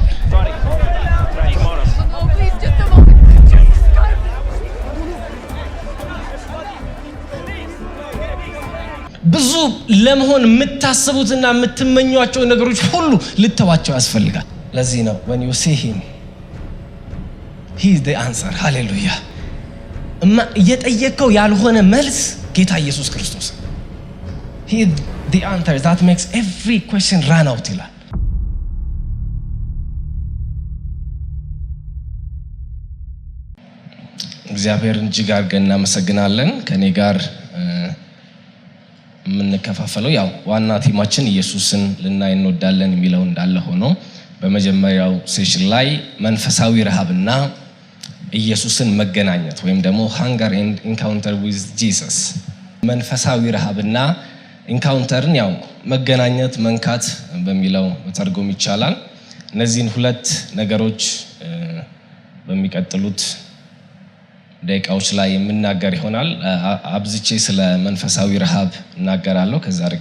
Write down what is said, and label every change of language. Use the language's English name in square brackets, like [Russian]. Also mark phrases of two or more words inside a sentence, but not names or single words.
[Amharic] ብዙ ለመሆን የምታስቡትና የምትመኟቸው ነገሮች ሁሉ ልተዋቸው ያስፈልጋል። ለዚህ ነው [English] when you see him he is the answer [Amharic] ሃሌሉያ። እየጠየቀው ያልሆነ መልስ ጌታ ኢየሱስ ክርስቶስ [English] he is the answer that makes every question run out [Amharic] ይላል። እግዚአብሔርን እጅግ አድርገን እናመሰግናለን። ከኔ ጋር የምንከፋፈለው ያው ዋና ቲማችን ኢየሱስን ልናይ እንወዳለን የሚለው እንዳለ ሆኖ በመጀመሪያው ሴሽን ላይ መንፈሳዊ ረሃብና ኢየሱስን መገናኘት ወይም ደግሞ [English] hunger and encounter with Jesus [Amharic] መንፈሳዊ ረሃብና ኢንካውንተርን ያው መገናኘት መንካት በሚለው መተርጎም ይቻላል። እነዚህን ሁለት ነገሮች በሚቀጥሉት ደቂቃዎች ላይ የምናገር ይሆናል። አብዝቼ ስለ መንፈሳዊ ረሃብ እናገራለሁ። ከዛ ደግሞ